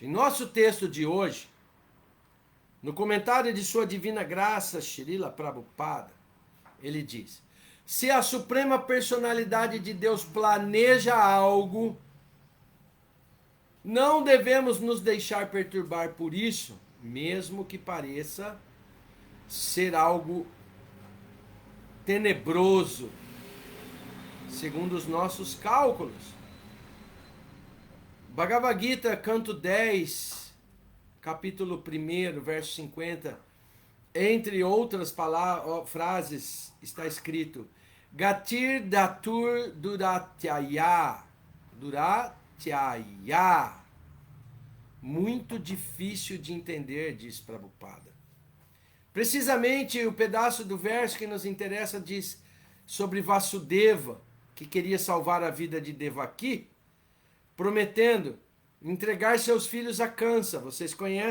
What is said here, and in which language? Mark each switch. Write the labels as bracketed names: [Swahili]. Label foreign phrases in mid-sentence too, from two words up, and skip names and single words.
[Portuguese] Em nosso texto de hoje, no comentário de Sua Divina Graça, Srila Prabhupada, ele diz: se a Suprema Personalidade de Deus planeja algo, não devemos nos deixar perturbar por isso, mesmo que pareça ser algo tenebroso, segundo os nossos cálculos. Bhagavad Gita, canto 10, capítulo 1, verso 50, entre outras frases, está escrito: [Sanskrit] Gatir datur duratyaya. Duratyaya. [Portuguese] Muito difícil de entender, diz Prabhupada. Precisamente o pedaço do verso que nos interessa diz sobre Vasudeva, que queria salvar a vida de Devaki, prometendo entregar seus filhos a Kansa.